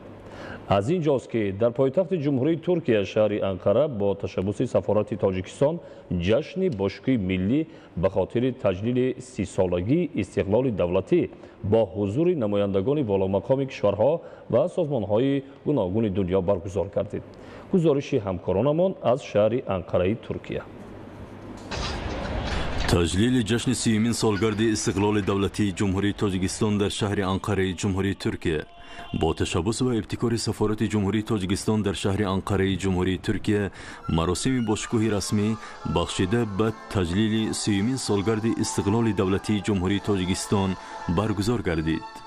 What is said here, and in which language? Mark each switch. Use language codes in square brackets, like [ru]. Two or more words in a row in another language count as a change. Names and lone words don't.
[tg] аз ин ҷост ки дар пойтахти ҷумҳурии Туркия шаҳри Анқара бо ташаббуси сафорати Тоҷикистон ҷашни бошкӯҳи миллӣ ба хотири таҷдили 30-солагии истиқлоли давлатӣ бо ҳузури намояндагони воломақоми кишварҳо ва созмонҳои гуногуни дунё баргузор гардид. гузориши ҳамкоронамон аз шаҳри Анқараи Туркия. [fa] تجلیل جشن 30 سالگرد استقلال دولتی جمهوری تاجیکستان در شهر انقره جمهوری ترکیه با تشبث و ابتکار سفارت جمهوری تاجیکستان در شهر انقره جمهوری ترکیه مراسم باشکوه رسمی بخشیده به تجلیل 30 سالگرد استقلال دولتی جمهوری تاجیکستان برگزار گردید.